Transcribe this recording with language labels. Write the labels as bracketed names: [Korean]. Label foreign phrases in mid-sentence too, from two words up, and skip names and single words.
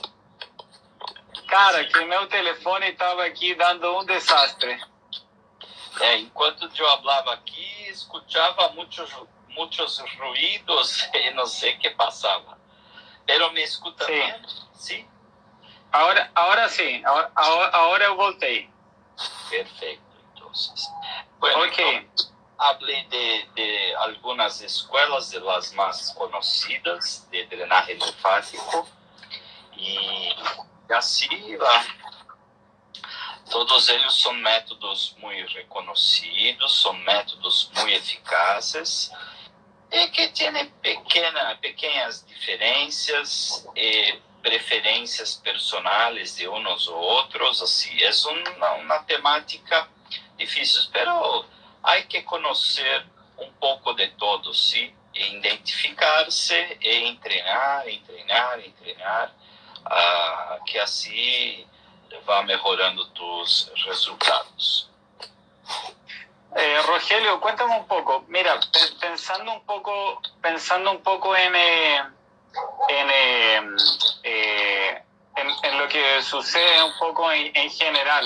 [Portuguese] Cara, que meu telefone estava aqui dando um desastre. enquanto eu falava aqui, escutava muitos ruídos e não sei o que passava. Pero me escuta bem? Sim? [Spanish] Ahora sí, ahora [Portuguese] eu voltei. Perfeito, então. Bueno, Ok. então, [Spanish] hablé de algunas escuelas, de las más conocidas, de drenaje linfático, y así va. [Portuguese] Todos eles são métodos muito reconhecidos, são métodos muito eficazes e que têm pequenas diferenças e preferências personais de uns ou outros. Assim, é uma temática difícil, mas há que conhecer um pouco de todo, sim, e identificar-se e treinar, que assim [Spanish] va mejorando tus resultados. Rogelio, cuéntame un poco. Mira, pensando un poco en lo que sucede un poco en general.